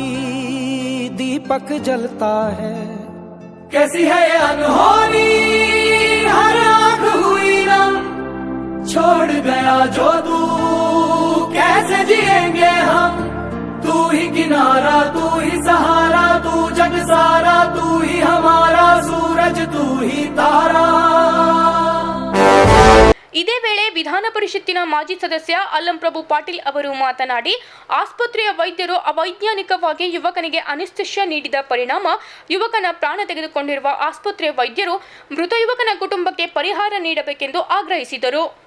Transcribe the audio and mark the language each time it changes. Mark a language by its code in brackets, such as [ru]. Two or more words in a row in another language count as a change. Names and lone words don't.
[hi] दीपक जलता है, कैसी है ये अनहोनी हर आंख हुई नम, छोड़ गया जो तू कैसे जिएंगे हम, तू ही किनारा तू ही सहारा तू जग सारा तू ही हमारा सूरज तू ही तारा. [kn] ಇದೇ ವೇಳೆ ವಿಧಾನ ಪರಿಷತ್ತಿನ ಮಾಜಿ ಸದಸ್ಯ ಅಲ್ಲಂಪ್ರಭು ಪಾಟೀಲ್ ಅವರು ಮಾತನಾಡಿ, ಆಸ್ಪತ್ರೆಯ ವೈದ್ಯರು ಅವೈಜ್ಞಾನಿಕವಾಗಿ ಯುವಕನಿಗೆ ಅನಿಸ್ತೇಷಿಯಾ ನೀಡಿದ ಪರಿಣಾಮ ಯುವಕನ ಪ್ರಾಣ ತೆಗೆದುಕೊಂಡಿರುವ ಆಸ್ಪತ್ರೆಯ ವೈದ್ಯರು ಮೃತ ಯುವಕನ ಕುಟುಂಬಕ್ಕೆ ಪರಿಹಾರ ನೀಡಬೇಕೆಂದು ಆಗ್ರಹಿಸಿದರು.